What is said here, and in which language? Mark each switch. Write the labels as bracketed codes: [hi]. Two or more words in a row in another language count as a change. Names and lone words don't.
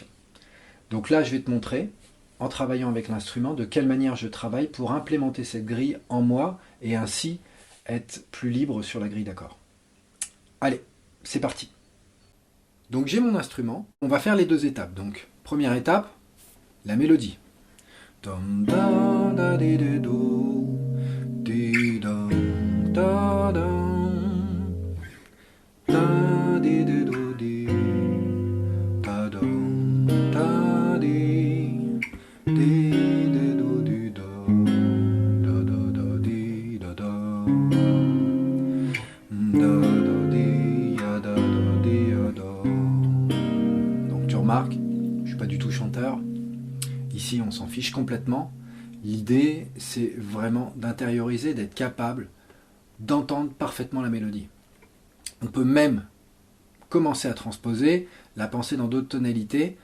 [fr] Donc là, je vais te montrer, en travaillant avec l'instrument, de quelle manière je travaille pour implémenter cette grille en moi et ainsi être plus libre sur la grille d'accords. Allez, c'est parti. Donc j'ai mon instrument, on va faire les 2 étapes. Donc, première étape, la mélodie. Dum da da di di do, di dum. Da dum, da di di do di, da dum, da di do di do, da da da di da da, da da di ya da da di ya da. Donc tu remarques, je suis pas du tout chanteur. Ici, on s'en fiche complètement. L'idée, c'est vraiment d'intérioriser, d'être capable d'entendre parfaitement la mélodie. On peut même commencer à transposer la pensée dans d'autres tonalités.